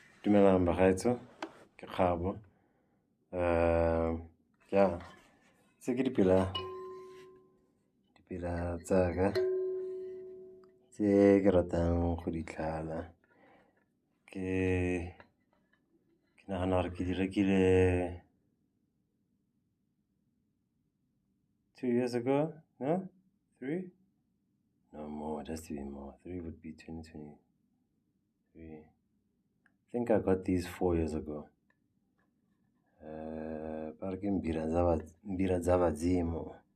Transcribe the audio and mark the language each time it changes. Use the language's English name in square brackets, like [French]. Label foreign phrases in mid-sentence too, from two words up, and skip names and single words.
[Tswana] Dumelang bagaetsho, ke Kgabo. Yeah, se ke Dipela tsa ka tse ke ratang go di tlhala. Ke nagana gore ke di rekile [English] 2 years ago. [Tswana] No? 3? [English] No more, it has to be more. 3 would be 2023. I think I got these 4 years ago. Mbhiradzavhadzimu.